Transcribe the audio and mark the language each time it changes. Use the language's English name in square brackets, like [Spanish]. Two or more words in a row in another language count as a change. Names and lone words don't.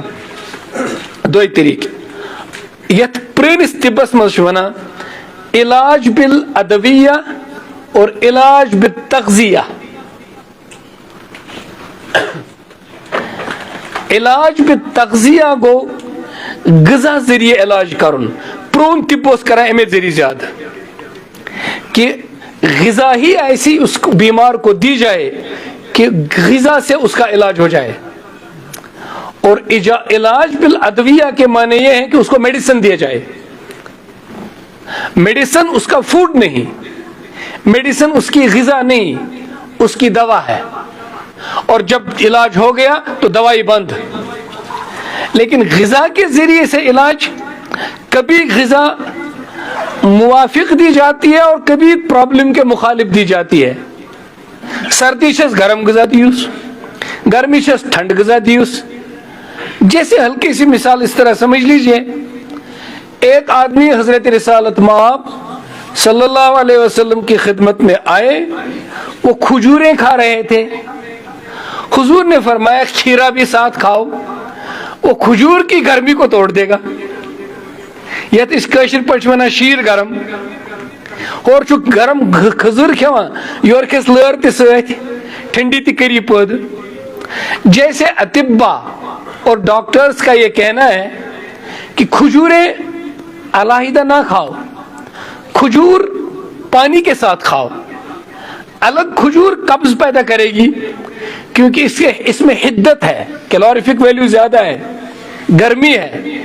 [Kashmiri] دۄیہِ طریٖقہٕ یتھ پرٲنِس طبس منٛز چھِ ونان [Urdu] علاج بالادویہ اور علاج بالتغذیہ. [Kashmiri] علاج بالتغذیہ گو غذا ذریعہ علاج کرن. پرون طب اوس کران امے ذریعہ زیادہ [Urdu] کہ غذا ہی ایسی اس بیمار کو دی جائے کہ غذا سے اس کا علاج ہو جائے. اور علاج بالادویہ کے معنی یہ ہے کہ اس کو میڈیسن دیا جائے. میڈیسن اس کا فوڈ نہیں, میڈیسن اس کی غذا نہیں, اس کی دوا ہے. اور جب علاج ہو گیا تو دوائی بند. لیکن غذا کے ذریعے سے علاج, کبھی غذا موافق دی جاتی ہے اور کبھی پرابلم کے مخالف دی جاتی ہے. [Kashmiri] سردی چھس گرم غذا دیوس, گرمی چھس ٹھنڈ غذا دیوس. [Urdu] جیسے ہلکی سی مثال اس طرح سمجھ لیجئے, ایک آدمی حضرت رسالت مآب صلی اللہ علیہ وسلم کی خدمت میں آئے, وہ کھجوریں کھا رہے تھے. حضور نے فرمایا کھیرا بھی ساتھ کھاؤ, وہ کھجور کی گرمی کو توڑ دے گا. [Kashmiri] یت اس کاشر پٲٹھۍ ونان شیٖر گرم. اور چھُ گرم کھزٕر کھٮ۪وان یورٕ کھٮ۪س لٲر تہِ سۭتۍ, ٹھنڈی تہِ کری پٲدٕ. [Urdu] جیسے اطبا اور ڈاکٹرز کا یہ کہنا ہے کہ کھجوریں علیحدہ نہ کھاؤ, کھجور پانی کے ساتھ کھاؤ. الگ کھجور قبض پیدا کرے گی کیونکہ اس میں حدت ہے, [English] calorific value [Urdu] زیادہ ہے, گرمی ہے.